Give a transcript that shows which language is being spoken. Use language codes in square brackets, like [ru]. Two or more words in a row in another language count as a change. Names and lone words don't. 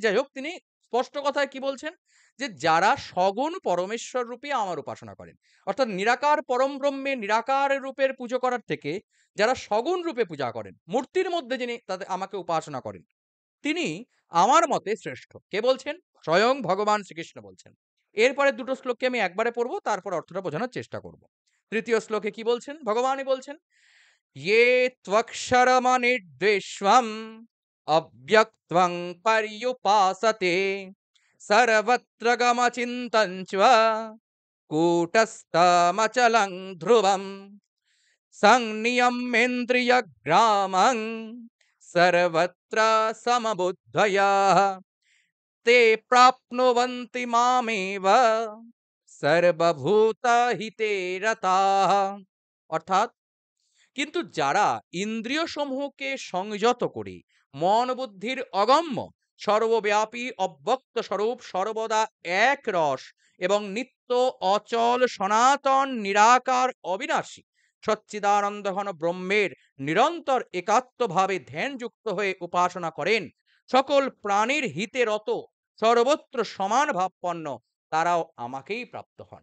[bn] যাই হোক, তিনি স্পষ্ট কথায় কি বলছেন, যে যারা সগুণ পরমেশ্বর রূপী আমার উপাসনা করেন, অর্থাৎ নিরাকার পরম ব্রহ্মে নিরাকার রূপের পুজো করার থেকে যারা সগুণ রূপে পূজা করেন, মূর্তির মধ্যে যিনি তাদের আমাকে উপাসনা করেন, তিনি আমার মতে শ্রেষ্ঠ। কে বলছেন? স্বয়ং ভগবান শ্রীকৃষ্ণ বলছেন। এরপরে দুটো শ্লোককে আমি একবারে পড়বো, তারপর অর্থটা বোঝানোর চেষ্টা করব। তৃতীয় শ্লোকে কি বলছেন? ভগবানই বলছেন, [sa] ये त्वक्षरमनिर्देष्वम् अव्यक्त्वं पर्युपासते सर्वत्र गमचिन्तं च कूटस्थमचलं ध्रुवम् संनियम्येन्द्रियग्रामं सर्वत्र समबुद्धयः ते प्राप्नुवन्ति मामेव सर्वभूतहिते रताः। [bn] অর্থাৎ কিন্তু যারা ইন্দ্রিয় সমূহকে সংযত করে মন বুদ্ধির অগম্য সর্বব্যাপী অব্যক্ত স্বরূপ সর্বদা এক রস এবং নিত্য অচল সনাতন নিরাকার অবিনাশী সচ্চিদানন্দ ঘন ব্রহ্মের নিরন্তর একাত্মভাবে ধ্যানযুক্ত হয়ে উপাসনা করেন, সকল প্রাণীর হিতে রত, সর্বত্র সমান ভাবপন্ন, তারাও আমাকেই প্রাপ্ত হন।